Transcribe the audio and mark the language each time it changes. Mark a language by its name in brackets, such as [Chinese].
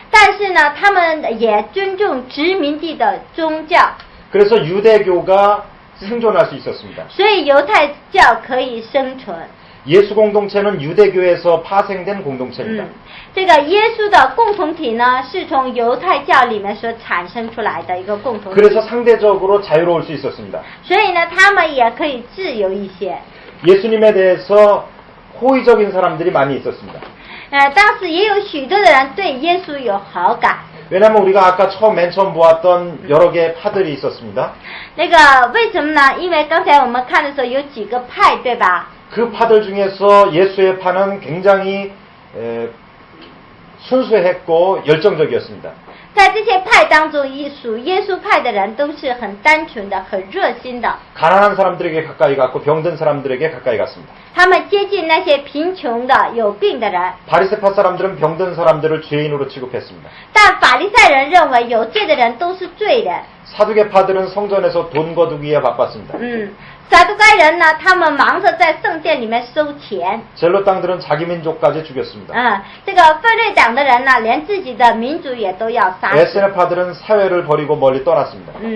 [Chinese] 但是呢，他们也尊重殖民地的宗教， [Korean] 그래서 유대교가 생존할 수 있었습니다. [Chinese] 所以犹太教可以生存。 [Korean] 예수 공동체는 유대교에서 파생된 공동체입니다. [Chinese] 这个耶稣的共同体呢，是从犹太教里面所产生出来的一个共同体。 [Korean] 그래서 상대적으로 자유로울 수 있었습니다. [Chinese] 所以呢，他们也可以自由一些。 [Korean] 예수님에 대해서 호의적인 사람들이 많이 있었습니다. [Chinese] 当时也有许多的人对耶稣有好感。 [Korean] 왜냐하면 우리가 아까 맨 처음 보았던 여러 개의 파들이 있었습니다. [Chinese] 那个为什么呢？因为刚才我们看的时候有几个派，对吧？ [Korean] 그 파들 중에서 예수의 파는 굉장히 순수했고 열정적이었습니다. [Chinese] 在这些派当中，属耶稣派的人都是很单纯的、很热心的。 [Korean] 가난한 사람들에게 가까이 갔고 병든 사람들에게 가까이 갔습니다. [Chinese] 他们接近那些贫穷的、有病的人。 [Korean] 바리새파 사람들은 병든 사람들을 죄인으로 취급했습니다. [Chinese] 但法利赛人认为有罪的人都是罪人。 [Korean] 사두개파들은 성전에서 돈 거두기에 바빴습니다. [Chinese] 撒都该人呢，他们忙着在圣殿里面收钱。 [Korean] 젤로 땅들은 자기 민족까지 죽였습니다. [Chinese] 这个分类党的人呢，连自己的民族也都要杀死。 [Korean] 에스네파들은 사회를 버리고 멀리 떠났습니다.